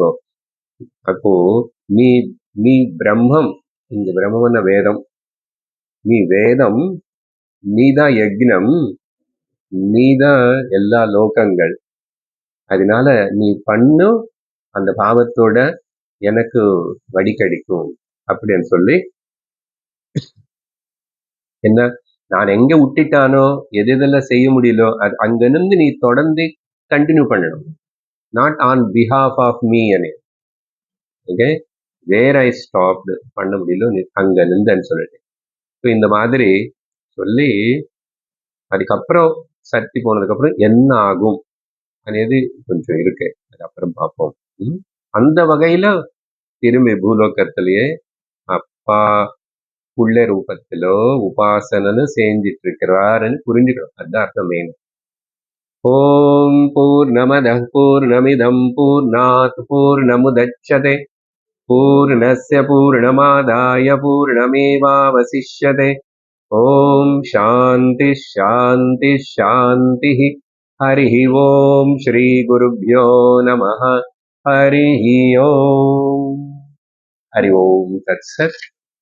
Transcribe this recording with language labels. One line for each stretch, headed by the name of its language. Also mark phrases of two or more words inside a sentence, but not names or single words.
Tamil: அப்போ நீ பிரம்மம், இந்த பிரம்மம்னா வேதம், நீ வேதம், நீதான் யக்ஞம், நீதான் எல்லா லோகங்கள், அதனால நீ பண்ணு, அந்த பாவத்தோட எனக்கு வழி கிடைக்கும் அப்படின்னு சொல்லி என்ன, நான் எங்க விட்டுட்டானோ எதெல்லாம் செய்ய முடியலோ அது அங்கிருந்து நீ தொடர்ந்து கண்டினியூ பண்ணணும்.
English: not on behalf of me அனே. okay, where I stopped
Tamil: பண்ண முடியல நீ அங்க நின்றன்னு சொல்லிட்டு. ஸோ இந்த மாதிரி சொல்லி அதுக்கப்புறம் சக்தி போனதுக்கு அப்புறம் என்ன ஆகும் అనేది கொஞ்சம் இருக்கு, அதுக்கப்புறம் பார்ப்போம். அந்த வகையில திரும்பி பூலோகத்திலேயே அப்பா புள்ள ரூபத்திலோ உபாசனன்னு செஞ்சிட்டு இருக்கிறாருன்னு புரிஞ்சுக்கணும். அதுதான் அர்த்தம் மெயின்.
Sanskrit: ओम् पूर्णमदः पूर्णमिदं पूर्णात् पूर्णमुदच्यते पूर्णस्य पूर्णमादाय पूर्णमेवावशिष्यते. ओम् शान्ति शान्ति शान्ति. हरिः ओम् श्रीगुरुभ्यो नमः हरिः ओम् हरि ओम् तत्सत्